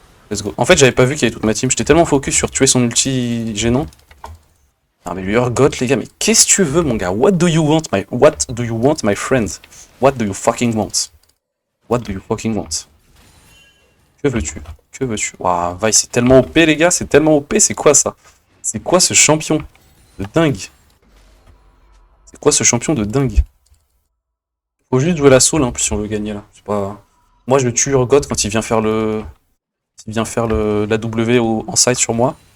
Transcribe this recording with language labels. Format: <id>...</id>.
<en>Let's go.</en> <fr>En fait, j'avais pas vu qu'il y avait toute ma team. J'étais tellement focus sur tuer son ulti gênant. Ah mais lui Urgot, les gars, mais qu'est-ce que tu veux, mon gars?</fr> <en>What do you want, my friend? What do you fucking want? What do you fucking want?</en> <fr>Que veux-tu? Que veux-tu? Waouh, Vice, c'est tellement OP, les gars, c'est tellement OP, c'est quoi ça? C'est quoi ce champion de dingue? C'est quoi ce champion de dingue? Faut juste jouer la soul, hein, si on veut gagner là. C'est pas... Moi, je tue Urgot quand il vient faire le... Il vient faire la W en side sur moi.</fr>